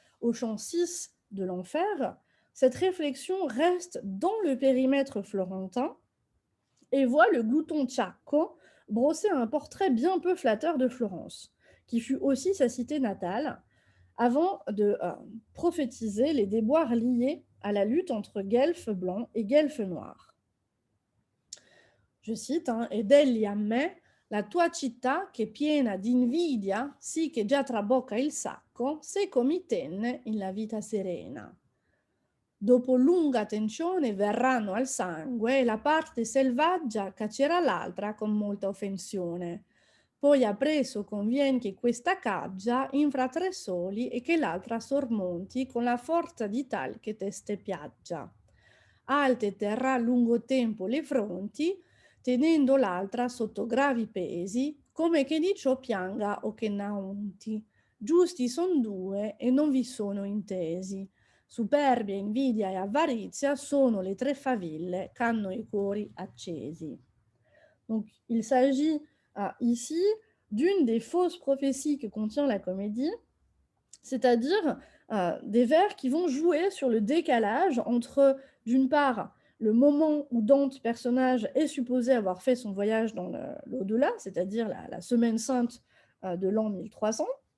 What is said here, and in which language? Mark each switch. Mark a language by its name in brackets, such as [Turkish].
[French] Au chant 6 de l'enfer, cette réflexion reste dans le périmètre florentin et voit le glouton Ciacco brosser un portrait bien peu flatteur de Florence, qui fut aussi sa cité natale, avant de prophétiser les déboires liés à la lutte entre guelfes blancs et guelfes noirs. Je cite, [Italian] ed egli a me, la tua città che piena d'invidia, sì che già trabocca il sacco, seco mi tenne in la vita serena. Dopo lunga tensione verranno al sangue e la parte selvaggia caccerà l'altra con molta offensione. Poi appresso convien che questa caggia infra tre soli e che l'altra sormonti con la forza di tal che teste piaggia. Alte terrà lungo tempo le fronti, tenendo l'altra sotto gravi pesi, come che di ciò pianga o che n'aunti. Giusti son due e non vi sono intesi. Superbia, invidia e avarizia sono le tre faville qu'hanno i cuori accesi. [French] Donc, il s'agit ici d'une des fausses prophéties que contient la comédie, c'est-à-dire des vers qui vont jouer sur le décalage entre, d'une part, le moment où Dante, personnage, est supposé avoir fait son voyage dans l'au-delà, c'est-à-dire la semaine sainte de l'an 1300,